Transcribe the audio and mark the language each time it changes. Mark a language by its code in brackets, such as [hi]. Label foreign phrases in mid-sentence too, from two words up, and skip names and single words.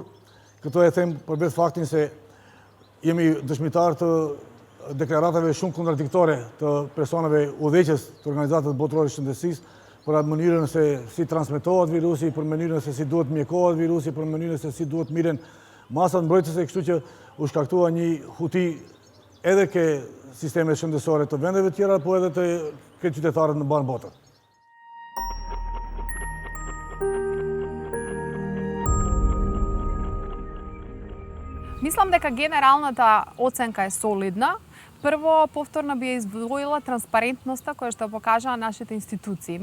[sq] Këto e them për vetë faktin se jemi dëshmitar të deklaratave shumë kontradiktore të personave udhëheqës të organizatës botërore të shëndetësisë për atë mënyrën se si transmetohet virusi, për mënyrën se si duhet mjekohet virusi, për mënyrën se si duhet miren masat mbrojtëse, kështu që u shkaktua një huti edhe ke sistemet shëndetësore të vendeve tjera, po edhe të këtë qytetarët në banë botën. [mk] Мислам дека генералната оценка е солидна. Прво, повторно би ја издвоила транспарентноста која што покажаа нашите институции.